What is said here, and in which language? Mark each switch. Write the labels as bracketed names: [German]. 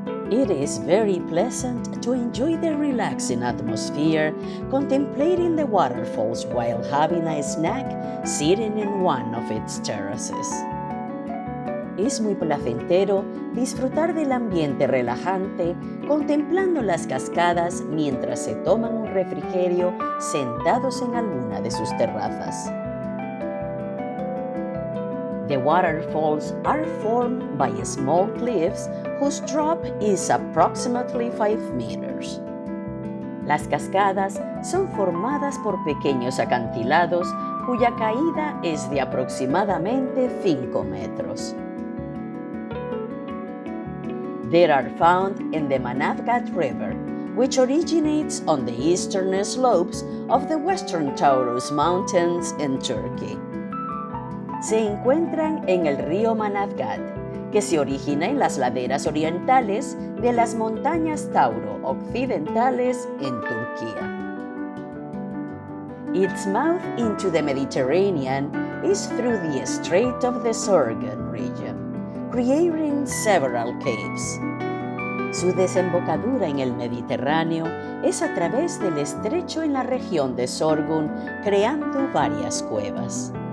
[English] It is very pleasant to enjoy the relaxing atmosphere, contemplating the waterfalls while having a snack sitting in one of its terraces. [Spanish] Es muy placentero disfrutar del ambiente relajante, contemplando las cascadas mientras se toman un refrigerio sentados en alguna de sus terrazas. [English] The waterfalls are formed by small cliffs whose drop is approximately 5 meters. [Spanish] Las cascadas son formadas por pequeños acantilados cuya caída es de aproximadamente 5 metros. [English] They are found in the Manavgat River, which originates on the eastern slopes of the Western Taurus Mountains in Turkey. [Spanish] Se encuentran en el río Manavgat, que se origina en las laderas orientales de las montañas Tauro occidentales en Turquía. [English] Its mouth into the Mediterranean is through the Strait of the Sorgun region, creating several caves. [Spanish] Su desembocadura en el Mediterráneo es a través del estrecho en la región de Sorgun, creando varias cuevas.